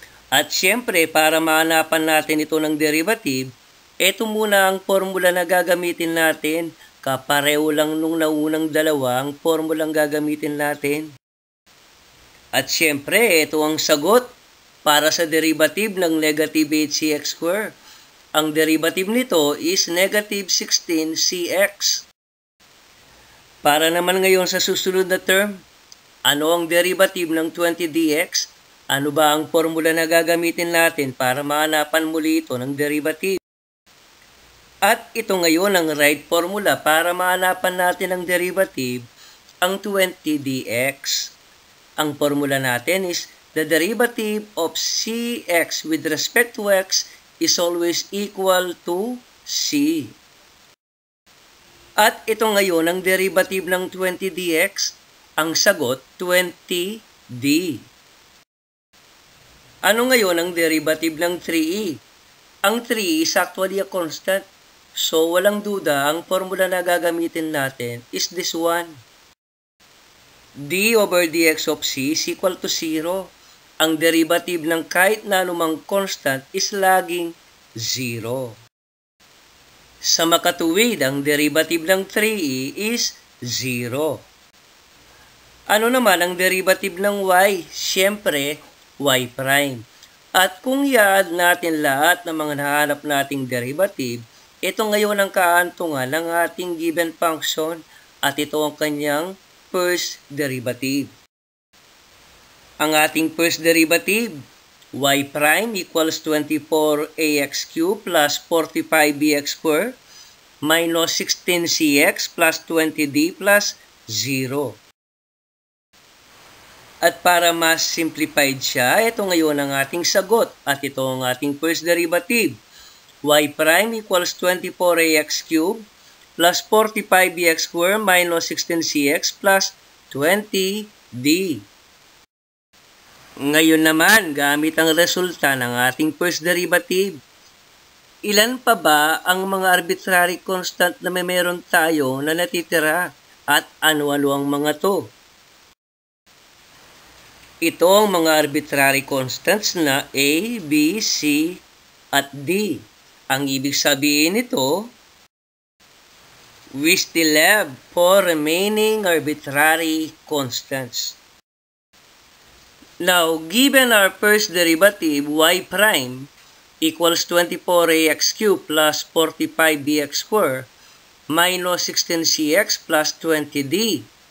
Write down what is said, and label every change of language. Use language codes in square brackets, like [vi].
[tl] At syempre, para mahanapan natin ito ng derivative, ito muna ang formula na gagamitin natin. Kapareho lang nung naunang dalawa ang formulang gagamitin natin. At syempre, ito ang sagot para sa derivative ng negative 8cx squared. Ang derivative nito is negative 16cx. Para naman ngayon sa susunod na term, ano ang derivative ng 20dx? Ano ba ang formula na gagamitin natin para mahanapan muli ito ng derivative? At ito ngayon ang right formula para mahanapan natin ang derivative, ang 20dx. Ang formula natin [en] is the derivative of cx with respect to x is always equal to c. [tl] At ito ngayon ang derivative ng 20dx, ang sagot 20d. Ano ngayon ang derivative ng 3e? Ang 3e is actually a constant. So, walang duda, ang formula na gagamitin natin is this one. [en] d over dx of c is equal to 0. [tl] Ang derivative ng kahit na anumang constant is laging 0. Sa makatuwid, ang derivative ng 3e is 0. Ano naman ang derivative ng y? Siyempre, y prime. At kung i-add natin lahat ng mga nahanap nating derivative, ito ngayon ang kaantungan ng ating given function at ito ang kanyang first derivative. Ang ating [en] first derivative, y prime equals 24ax cubed plus 45bx squared minus 16cx plus 20d plus 0. [tl] At para mas simplified siya, ito ngayon ang ating sagot at ito ang ating first derivative. [en] Y prime equals 24ax cubed plus 45bx squared minus 16cx plus 20d. [tl] Ngayon naman, gamit ang resulta ng ating first derivative, ilan pa ba ang mga arbitrary constant na may meron tayo na natitira at ano-ano ang mga to? Ito ang mga arbitrary constants na A, B, C, at D. Ang ibig sabihin nito, [en] we still have 4 remaining arbitrary constants. Now, given our first derivative, y prime equals 24ax cubed plus 45bx squared minus 16cx plus 20d.